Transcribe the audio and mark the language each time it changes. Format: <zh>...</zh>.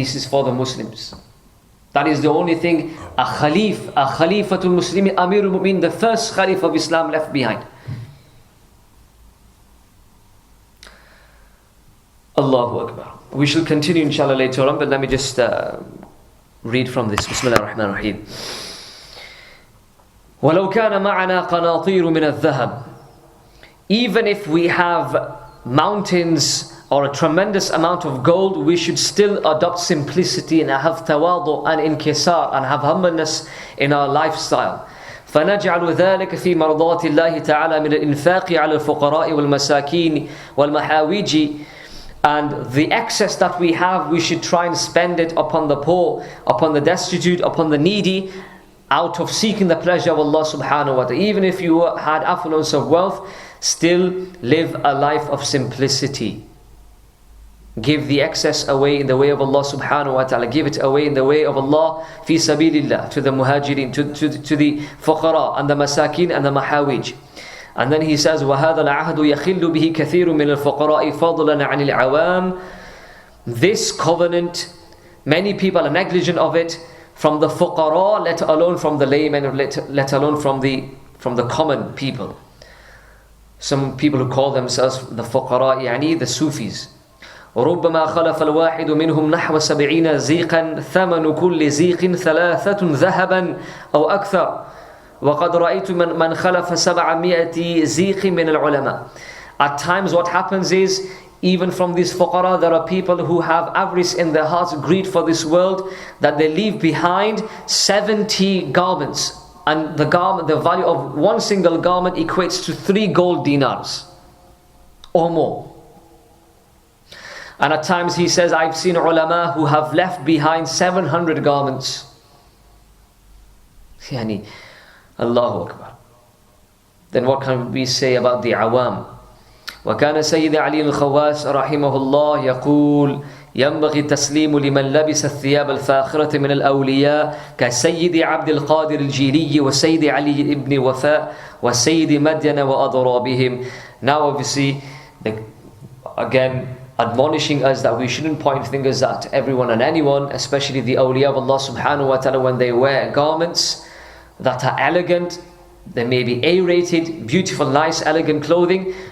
<en>This is for the Muslims." That is the only thing a Khalifatul Muslimin, Amirul Mu'min, the first Khalif of Islam, left behind. Allahu Akbar. We shall continue inshallah later on, but let me just read from this.</en> <ar>Bismillah ar-Rahman ar-Rahim. وَلَوْ كَانَ مَعَنَا قَنَاطِيرُ مِنَ الذَّهَبِ.</ar> <en>Even if we have mountains or a tremendous amount of gold, we should still adopt simplicity and have tawadu and inkisar and have humbleness in our lifestyle.</en> <ar>فنجعل ذلك في مرضات الله تعالى من الإنفاق على الفقراء والمساكين والمحاويج.</ar> <en>And the excess that we have, we should try and spend it upon the poor, upon the destitute, upon the needy, out of seeking the pleasure of Allah subhanahu wa ta'ala. Even if you had affluence of wealth, still live a life of simplicity. Give the excess away in the way of Allah subhanahu wa ta'ala. Give it away in the way of Allah fi sabilillah, to the muhajirin, to the fuqara and the masakin and the mahawij. And then he says,</en> <ar>وَهَذَا الْعَهْدُ يَخِلُّ بِهِ كَثِيرٌ مِنَ الْفُقَرَاءِ فَضْلًا عَنِ الْعَوَامِ.</ar> <en>This covenant, many people are negligent of it, from the fuqara, let alone from the laymen, let alone from the common people. Some people who call themselves the fuqara, يعني the Sufis.</en> <ar>وربما خلف الواحد منهم نحو 70 زيقا ثمن كل زيق 3 ذهبا أو أكثر. وَقَدْ رَأَيْتُ مَنْ خَلَفَ 700 زِيقٍ مِنَ الْعُلَمَاءِ.</ar> <en>At times what happens is, even from these fuqara, there are people who have avarice in their hearts, greed for this world, that they leave behind 70 garments. And the value of one single garment equates to 3 gold dinars or more. And at times he says, I've seen ulama who have left behind 700 garments. Yani, Allahu Akbar. Then what can we say about the awam?</en> <ar>وكان سيد علي الخواس رحمه الله يقول ينبغي التسليم لمن لبس الثياب الفاخرة من الأولياء كسيد عبد القادر الجيلي وسيد علي ابن وفاء وسيد مدين وأضرابهم.</ar> <en>Now obviously, again, admonishing us that we shouldn't point fingers at everyone and anyone, especially the awliya of Allah subhanahu wa ta'ala, when they wear garments that are elegant. They may be A-rated, beautiful, nice, elegant clothing.</en>